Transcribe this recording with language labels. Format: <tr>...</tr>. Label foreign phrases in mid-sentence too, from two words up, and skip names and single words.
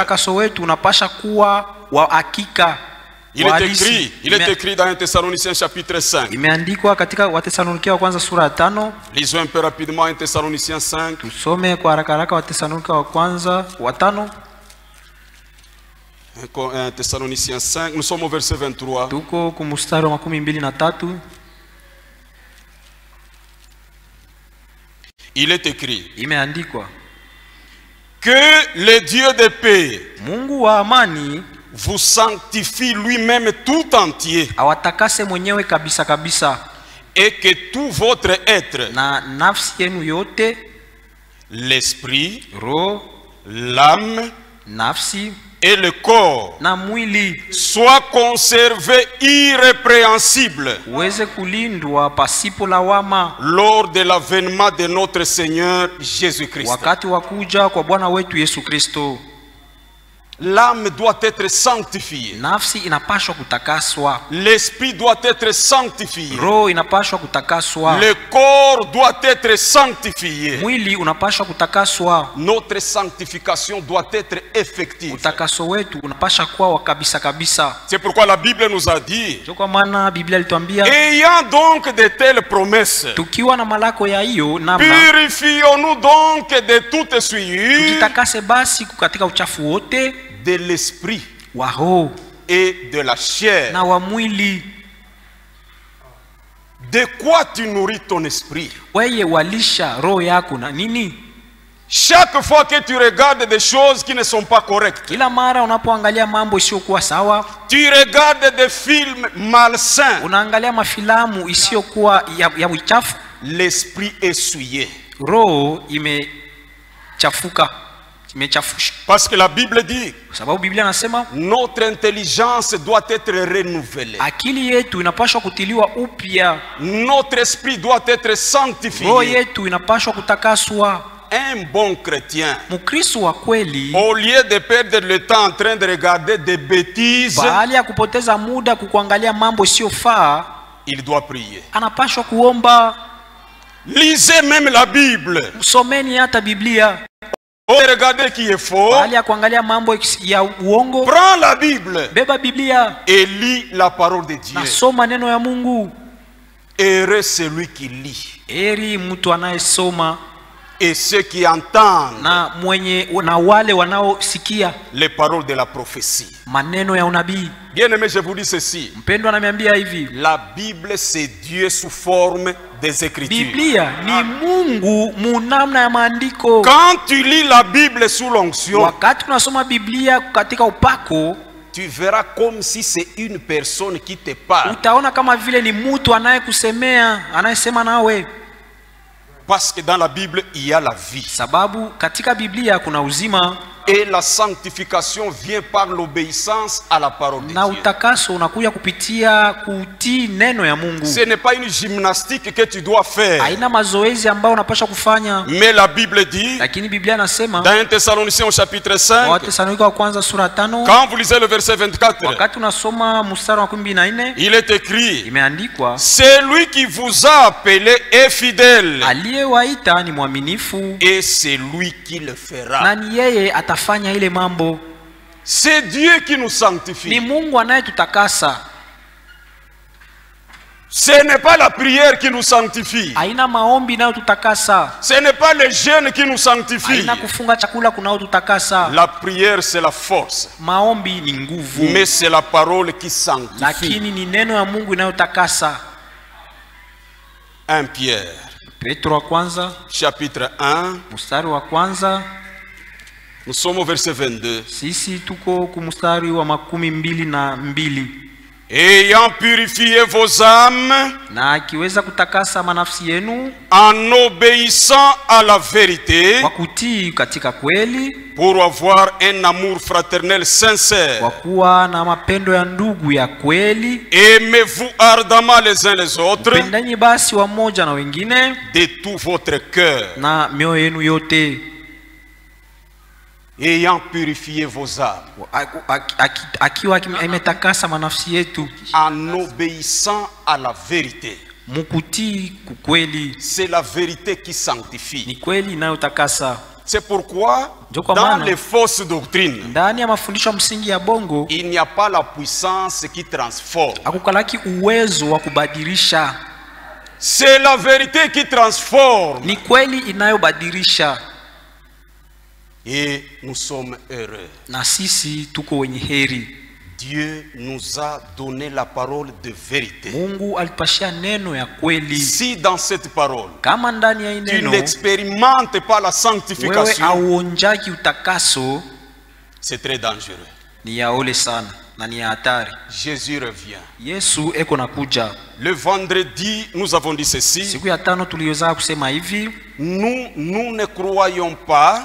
<fr>Il est écrit dans 1 Thessaloniciens chapitre 5. Lisons un peu rapidement 1 Thessaloniciens 5. 1 Thessaloniciens 5, nous sommes au verset 23.</fr> <sw>Tuko kumustari wa 23.</sw> <fr>Il est écrit</fr> <sw>Imeandikwa</sw> <fr>que le Dieu de paix,</fr> <sw>Mungu wa amani,</sw> <fr>vous sanctifie lui-même tout entier,</fr> <sw>awatakase mwenyewe kabisa kabisa,</sw> <fr>et que tout votre être,</fr> <sw>na nafsi yenu yote,</sw> <fr>l'esprit,</fr> <sw>roho,</sw> <fr>l'âme,</fr> <sw>nafsi</sw> <fr>et le corps,</fr> <sw>na mwili,</sw> <fr>soit conservé irrépréhensible</fr> <sw>uweze kulindwa pasipo lawama</sw> <fr>lors de l'avènement de notre Seigneur Jésus-Christ.</fr> <sw>wakati wa kuja kwa Bwana wetu Yesu Kristo.</sw> <fr>L'âme doit être sanctifiée.</fr> <sw>Nafsi inapashwa kutakaswa.</sw> <fr>L'esprit doit être sanctifié.</fr> <sw>Roho inapashwa kutakaswa.</sw> <fr>Le corps doit être sanctifié.</fr> <sw>Mwili unapashwa kutakaswa.</sw> <fr>Notre sanctification doit être effective.</fr> <sw>Utakaso wetu unapasha kuwa kabisa kabisa.</sw> <fr>C'est pourquoi la Bible nous a dit,</fr> <sw>kwa maana Biblia ilituambia,</sw> <fr>ayant donc de telles promesses,</fr> <sw>tukiwa na malako ya hiyo namna,</sw> <fr>purifions-nous donc de toute souillure,</fr> <sw>tujitakase basi katika uchafu wote,</sw> <fr>de l'esprit</fr> <sw>wa roho</sw> <fr>et de la chair.</fr> <sw>na wa mwili.</sw> <fr>De quoi tu nourris ton esprit?</fr> <sw>Wewe walisha roho yako na nini?</sw> <fr>Chaque fois que tu regardes des choses qui ne sont pas correctes,</fr> <sw>kila mara unapoangalia mambo isiyokuwa sawa,</sw> <fr>tu regardes des films malsains,</fr> <sw>unaangalia mafilamu isiyokuwa ya uchafu,</sw> <fr>l'esprit est souillé.</fr> <sw>Roho imechafuka, imechafusha.</sw> <fr>Parce que la Bible dit,</fr> <sw>sababu Biblia nasema,</sw> <fr>notre intelligence doit être renouvelée.</fr> <sw>Akili yetu inapaswa kutiliwa upya.</sw> <fr>Notre esprit doit être sanctifié.</fr> <sw>Roho yetu inapaswa kutakaswa.</sw> <fr>Un bon chrétien,</fr> <sw>Mkristo wa kweli,</sw> <fr>au lieu de perdre le temps en train de regarder des bêtises,</fr> <sw>baada ya kupoteza muda kukuangalia mambo siyofaa,</sw> <fr>il doit prier.</fr> <sw>Anapaswa kuomba.</sw> <fr>Lisez même la Bible.</fr> <sw>Someni hata Biblia.</sw> <fr>Regardez qui est faux.</fr> <sw>Baada ya kuangalia mambo ya uongo,</sw> <fr>prends la Bible.</fr> <sw>Beba Biblia</sw> <fr>et lis la parole de Dieu.</fr> <sw>Na soma neno ya Mungu.</sw> <fr>Heureux celui qui lit.</fr> <sw>Heri mtu anayesoma.</sw> <fr>Et ceux qui entendent</fr> <sw>na wale wanaosikia</sw> <fr>les paroles de la prophétie.</fr> <sw>Maneno ya unabii.</sw> <fr>Bien-aimé, je vous dis ceci.</fr> <sw>Mpendwa ananiambia hivi.</sw> <fr>La Bible c'est Dieu sous forme des Écritures.</fr> <sw>Biblia ni Mungu munamna ya maandiko.</sw> <fr>Quand tu lis la Bible sous l'onction,</fr> <sw>wakati unasoma Biblia katika upako,</sw> <fr>tu verras comme si c'est une personne qui te parle.</fr> <sw>Utaona kama vile ni mtu anayekusemea, anayesema nawe.</sw> <fr>Parce que dans la Bible il y a la vie.</fr> <sw>Sababu katika Biblia kuna uzima.</sw> <fr>Et la sanctification vient par l'obéissance à la parole de Dieu.</fr> <sw>Na utakaso unakuja kupitia kutii neno ya Mungu.</sw> <fr>Ce n'est pas une gymnastique que tu dois faire.</fr> <sw>Haina mazoezi ambayo unapaswa kufanya.</sw> <fr>Mais la Bible dit,</fr> <sw>lakini Biblia nasema,</sw> <fr>dans 1 Thessaloniciens au chapitre 5,</fr> <sw>Wathesalonika wa kwanza sura 5,</sw> <fr>quand vous lisez le verset 24,</fr> <sw>wakati unasoma mstari wa 14,</sw> <fr>il est écrit,</fr> <sw>imeandikwa,</sw> <fr>celui qui vous a appelé est fidèle,</fr> <sw>aliyewaita ni mwaminifu,</sw> <fr>et c'est lui qui le fera.</fr> <sw>Na ni yeye atafanya ile mambo.</sw> <fr>C'est Dieu qui nous sanctifie.</fr> <sw>Ni Mungu anayetutakasa.</sw> <fr>Ce n'est pas la prière qui nous sanctifie.</fr> <sw>Haina maombi inayotutakasa.</sw> <fr>Ce n'est pas le jeûne qui nous sanctifie.</fr> <sw>Haina kufunga chakula kunayotutakasa.</sw> <fr>La prière c'est la force.</fr> <sw>Maombi ni nguvu.</sw> <fr>Mais c'est la parole qui sanctifie.</fr> <sw>Lakini ni neno ya Mungu inayotakasa.</sw> <fr>1 Pierre.</fr> <sw>Petro wa kwanza</sw> <fr>chapitre 1</fr> <sw>mstari wa kwanza.</sw> <fr>Nous sommes au verset 22.</fr> <sw>Sisi tuko kumstari wa 22.</sw> <fr>Ayant purifié vos âmes,</fr> <sw>na akiweza kutakasa manafsi yenu,</sw> <fr>en obéissant à la vérité,</fr> <sw>kwa kutii katika kweli,</sw> <fr>pour avoir un amour fraternel sincère,</fr> <sw>kwa kuwa na mapendo ya ndugu ya kweli.</sw> <fr>Aimez-vous ardemment les uns les autres,</fr> <sw>pendeni basi wamoja na wengine</sw> <fr>de tout votre cœur,</fr> <sw>na mioyo yenu yote.</sw> <fr>Ayant purifié vos âmes,</fr> <sw>akiwa imetakasa manafsi yetu,</sw> <fr>en obéissant à la vérité.</fr> <sw>Mukutii kukweli.</sw> <fr>C'est la vérité qui sanctifie.</fr> <sw>Ni kweli inayotakasa.</sw> <fr>C'est pourquoi dans les fausses doctrines,</fr> <sw>ndani ya mafundisho ya msingi ya bongo,</sw> <fr>il n'y a pas la puissance qui transforme.</fr> <sw>Akukalaki uwezo wa kubadilisha.</sw> <fr>C'est la vérité qui transforme.</fr> <sw>Ni kweli inayobadilisha.</sw> <fr>Et nous sommes heureux.</fr> <sw>Na sisi tuko wenye heri.</sw> <fr>Dieu nous a donné la parole de vérité.</fr> <sw>Mungu alipashia neno ya kweli.</sw> <fr>Si dans cette parole,</fr> <sw>kama ndani ya neno,</sw> <fr>tu n'expérimentes pas la sanctification,</fr> <sw>wewe auonjaki utakaso,</sw> <fr>c'est très dangereux.</fr> <sw>Ni ya ole sana na ni ya hatari.</sw> <fr>Jésus revient.</fr> <sw>Yesu eko nakuja.</sw> <fr>Le vendredi, nous avons dit ceci.</fr> <sw>Siku ya tano tuliweza kusema hivi.</sw> <fr>Nous ne croyons pas</fr>